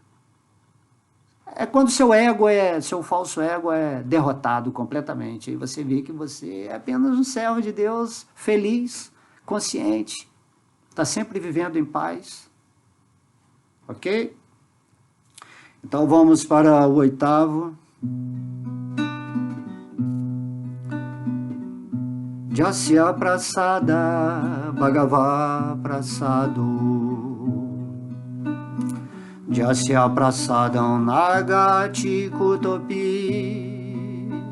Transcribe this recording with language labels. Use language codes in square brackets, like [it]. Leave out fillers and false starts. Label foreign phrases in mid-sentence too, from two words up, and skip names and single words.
[pt] É quando seu falso ego é derrotado completamente. E você vê que você é apenas um servo de Deus, feliz, consciente, está sempre vivendo em paz. Ok? Então vamos para o 8º. [sa] जस्य प्रसाद भगव प्रसादो जस्य प्रसादम् नगति कुतोपि